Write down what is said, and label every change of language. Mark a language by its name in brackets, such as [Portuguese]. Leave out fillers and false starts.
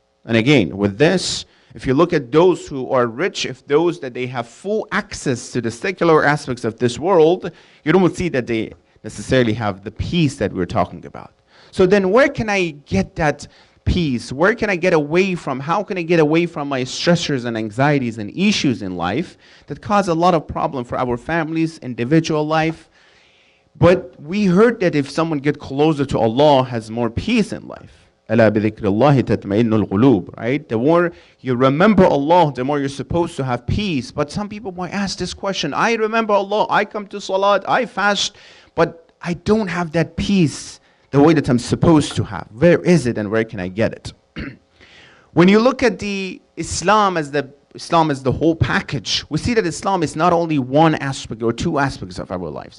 [English] And again, with this, if you look at those who are rich, if those that they have full access to the secular aspects of this world, you don't see that they necessarily have the peace that we're talking about. So then where can I get that peace? Where can I get away from? How can I get away from my stressors and anxieties and issues in life that cause a lot of problem for our families, individual life? But we heard that if someone get closer to Allah, has more peace in life. [Arabic] ألا بذكر الله تطمئن القلوب, right? [English] The more you remember Allah, the more you're supposed to have peace. But some people might ask this question: I remember Allah, I come to Salat, I fast, but I don't have that peace the way that I'm supposed to have. Where is it and where can I get it? When you look at the Islam as the whole package, we see that Islam is not only one aspect or two aspects of our lives.